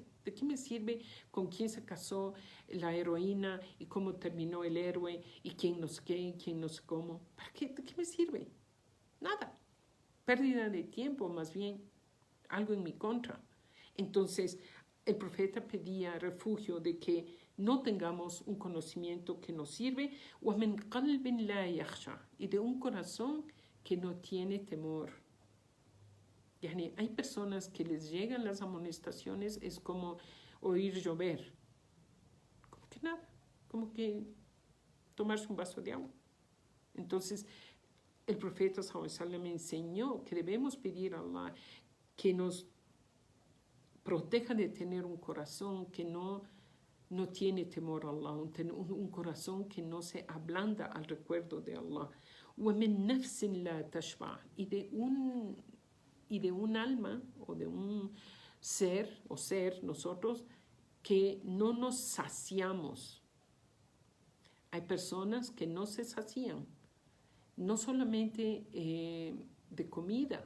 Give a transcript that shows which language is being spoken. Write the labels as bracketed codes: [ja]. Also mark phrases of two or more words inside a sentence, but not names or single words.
[es] ¿De qué me sirve con quién se casó la heroína y cómo terminó el héroe y quién no sé qué, quién no sé cómo? ¿Para qué? ¿De qué me sirve? Nada. Pérdida de tiempo, más bien, algo en mi contra. Entonces, el profeta pedía refugio de que no tengamos un conocimiento que nos sirve, [ar] وَمِنْ قَلْبٍ لَا يَخْشَى, [es] y de un corazón que no tiene temor. Yani, hay personas que les llegan las amonestaciones, es como oír llover. Como que nada, como que tomarse un vaso de agua. Entonces, el profeta [ar] صلى الله عليه وسلم [es] me enseñó que debemos pedir a Allah que nos proteja de tener un corazón que no tiene temor a Allah, un corazón que no se ablanda al recuerdo de Allah. [ar] وَمِن نَفْسٍ لَا تَشْبَعْ, [es] y de un alma o de un ser nosotros que no nos saciamos. Hay personas que no se sacian, no solamente de comida.